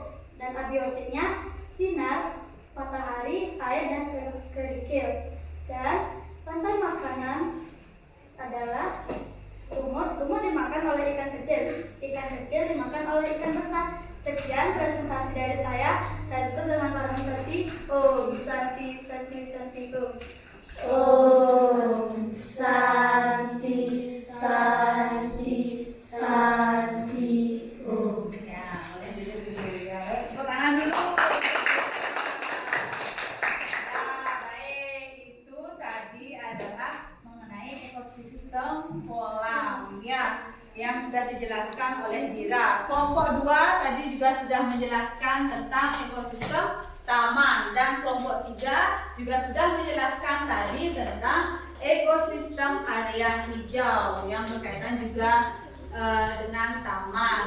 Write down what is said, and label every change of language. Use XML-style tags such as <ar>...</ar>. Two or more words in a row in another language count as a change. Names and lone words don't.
<id>Dan abiotiknya sinar, matahari, air, dan kerikil. Dan rantai makanan adalah lumut. Lumut dimakan oleh ikan kecil. Ikan kecil dimakan oleh ikan besar. Sekian presentasi dari saya. Saya tutup dengan para Santi.</id> <sa>Om Santi, Santi, Santi, Om. Om Santi, Santi, Santi, Om.</sa> <id>Ya, boleh duduk dulu ya. Tepuk tangan dulu. Ya, baik. Itu tadi adalah mengenai ekosistem kolam ya, yang sudah dijelaskan oleh Dira. Kelompok 2 tadi juga sudah menjelaskan tentang ekosistem taman, dan kelompok 3 juga sudah menjelaskan tadi tentang ekosistem area hijau yang berkaitan juga dengan taman.</id>